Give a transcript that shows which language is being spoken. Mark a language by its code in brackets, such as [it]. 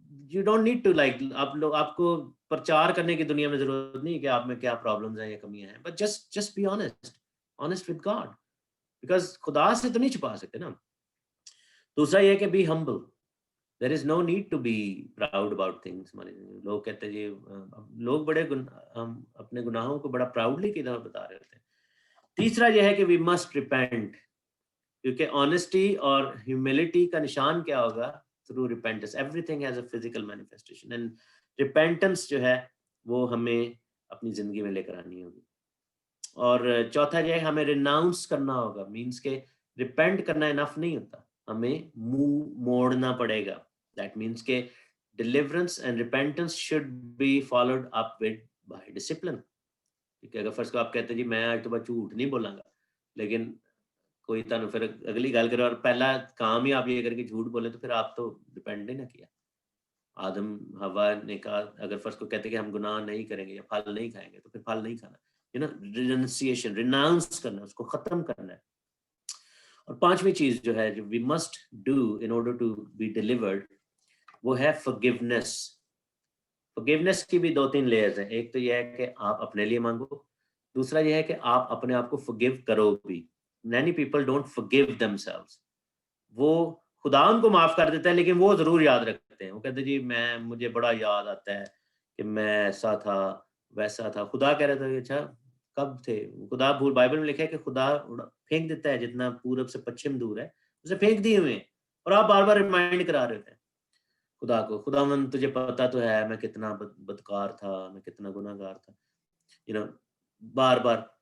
[en] you don't need to like, [ur] آپ کو پرچار کرنے کی دنیا میں ضرورت نہیں کہ آپ میں کیا پرابلمز ہیں یا کمیاں ہیں, [en] but just be honest with God, [ur] because خدا سے تو نہیں چھپا سکتے نا. دوسرا یہ کہ [en] Be humble. There is no need to be proud about things. [ur] لوگ کہتے ہیں لوگ بڑے ہم اپنے گناہوں کو بڑا پراؤڈلی کی طرح بتا رہے ہوتے ہیں. تیسرا یہ ہے کہ [en] we must repent, [ur] کیونکہ آنےسٹی اور ہیوملٹی کا نشان کیا ہوگا؟ [en] through repentance. Everything has a physical manifestation and repentance [ur] جو ہے وہ ہمیں اپنی زندگی میں لے کر آنی ہوگی. اور چوتھا یہ ہے ہمیں ریناؤنس کرنا ہوگا, مینس کہ ریپینٹ کرنا انف نہیں ہوتا, ہمیں منہ موڑنا پڑے گا. [en] That means کہ deliverance and repentance should be followed up with by discipline. [ur] کیونکہ اگر فرض کو آپ کہتے ہیں جی میں آج تو بات جھوٹ نہیں بولوں گا, لیکن کوئی تانوں پھر اگلی گل کرے اور پہلا کام ہی آپ یہ کر کے جھوٹ بولے, تو پھر آپ تو ڈپینڈ نہیں نہ کیا. آدم حوا نے کہا اگر فرض کو کہتے کہ ہم گناہ نہیں کریں گے یا پھل نہیں کھائیں گے, تو پھر پھل نہیں کھانا, ریننسیشن, ریناؤنس کرنا, اس کو ختم کرنا ہے. اور پانچویں چیز جو ہے جو [en] we must do in order to be delivered, [ur] وہ ہے [en] forgiveness. [ur] forgiveness کی بھی 2-3 لیئرز ہیں. ایک تو یہ ہے کہ آپ اپنے لیے مانگو, دوسرا یہ ہے کہ آپ اپنے آپ کو forgive کرو بھی. [en] many people don't forgive themselves. [ur] وہ خدا ان کو معاف کر دیتا ہے لیکن وہ ضرور یاد رکھتے ہیں. وہ کہتے ہیں جی مجھے بڑا یاد آتا ہے کہ میں ایسا تھا ویسا تھا. خدا کہہ رہا تھا اچھا کب تھے؟ خدا بائبل میں لکھا ہے کہ خدا پھینک دیتا ہے جتنا پورب سے پچھم دور ہے, اسے پھینک دیے ہوئے ہیں, اور آپ بار بار ریمائنڈ کرا رہے تھے خدا کو, خداوند تجھے پتا تو ہے میں کتنا بدکار تھا, میں کتنا گناہ گار تھا, بار بار.